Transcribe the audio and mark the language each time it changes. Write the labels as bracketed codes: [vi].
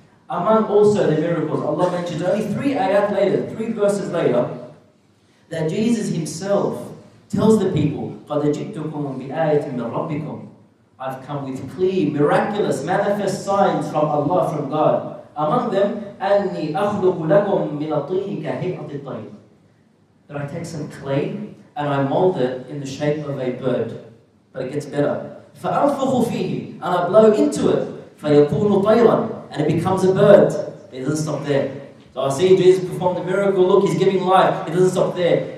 [en] Among also the miracles, Allah mentions only 3 ayat later, 3 verses later, that Jesus Himself tells the people, [ar] قَدْ جِئْتُكُمْ بِآيَةٍ مِّن رَبِّكُمْ. [en] I've come with clear, miraculous, manifest signs from Allah, from God. Among them, [ar] أَنِّي أَخْلُقُ لَكُمْ مِنَ الطِّينِ كَهَيْئَةِ الطَّيْرِ. [en] That I take some clay and I mold it in the shape of a bird. But it gets better. [ar] فَأَنْفُخُ فِيهِ, [en] and I blow into it. [ar] فَيَكُونُ طَيْرًا, [en] and it becomes a bird. It doesn't stop there. So I see Jesus perform the miracle. Look, He's giving life. It doesn't stop there.